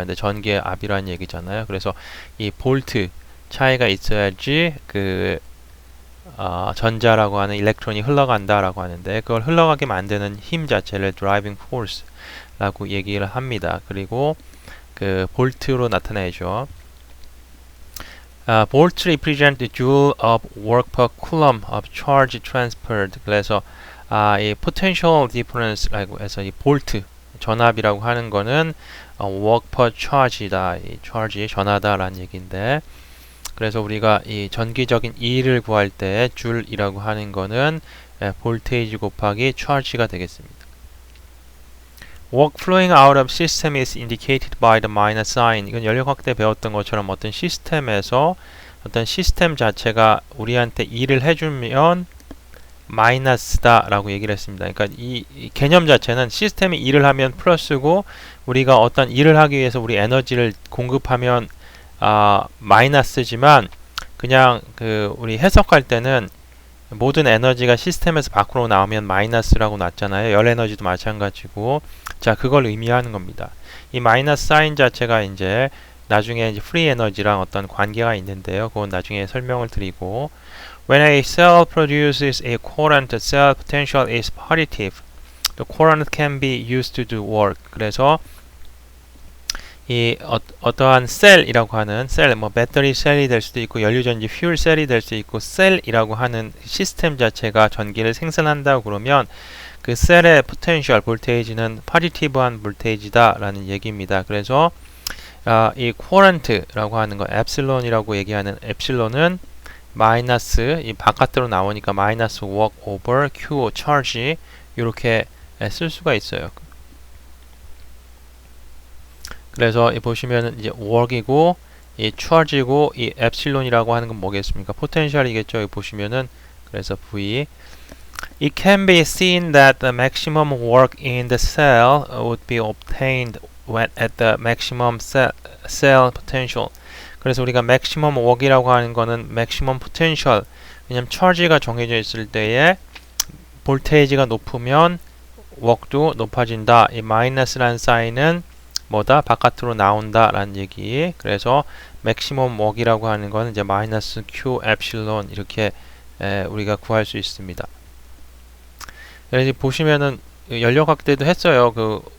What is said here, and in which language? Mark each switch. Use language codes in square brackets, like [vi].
[ko] 근데 전기의 압이라는 얘기잖아요. 그래서 이 볼트 차이가 있어야지 그 전자라고 하는 일렉트론이 흘러간다라고 하는데 그걸 흘러가게 만드는 힘 자체를 driving force라고 얘기를 합니다. 그리고 그 볼트로 나타내죠. [en] Volt represent the joule of work per coulomb of charge transferred. [ko] 그래서 이 potential difference라고 해서 이 볼트 전압이라고 하는 거는 work per charge이다. 이 charge의 전하다라는 얘기인데 그래서 우리가 이 전기적인 E를 구할 때 줄이라고 하는 거는 볼테이지 곱하기 charge가 되겠습니다. [en] Work flowing out of system is indicated by the minus sign. [ko] 이건 연력학 때 배웠던 것처럼 어떤 시스템에서 어떤 시스템 자체가 우리한테 일을 해주면 마이너스다 라고 얘기를 했습니다. 그러니까 이 개념 자체는 시스템이 일을 하면 플러스고 우리가 어떤 일을 하기 위해서 우리 에너지를 공급하면 마이너스지만 그냥 그 우리 해석할 때는 모든 에너지가 시스템에서 밖으로 나오면 마이너스라고 놨잖아요. 열 에너지도 마찬가지고 자 그걸 의미하는 겁니다. 이 마이너스 사인 자체가 이제 나중에 이제 프리 에너지랑 어떤 관계가 있는데요. 그건 나중에 설명을 드리고 [en] When a cell produces a current, the cell potential is positive. The current can be used to do work. [ko] 그래서 이 어떠한 셀이라고 하는 셀, 뭐 배터리 셀이 될 수도 있고 연료전지 퓨얼 셀이 될 수 있고 셀이라고 하는 시스템 자체가 전기를 생산한다고 그러면 그 셀의 포텐셜 볼테이지는 파지티브한 볼테이지다 라는 얘기입니다. 그래서 이 코런트라고 하는 거 엡실론이라고 얘기하는 엡실론은 마이너스 이 바깥으로 나오니까 마이너스 work over Q charge 이렇게 쓸 수가 있어요. 그래서 보시면 이제 work이고 이 charge이고 이 엡실론이라고 하는 건 뭐겠습니까? 포텐셜이겠죠. 여기 보시면은 그래서 [en] V It can be seen that the maximum work in the cell would be obtained when at the maximum cell potential. [ko] 그래서 우리가 maximum work이라고 하는 거는 maximum potential. 왜냐면 charge가 정해져 있을 때에 볼테이지가 높으면 work도 높아진다. 이 마이너스라는 사인은 뭐다? 바깥으로 나온다 라는 얘기. 그래서 maximum work이라고 하는 거는 이제 마이너스 Q 엡실론 이렇게 우리가 구할 수 있습니다. 그래서 보시면은 연력학 때도 했어요. 그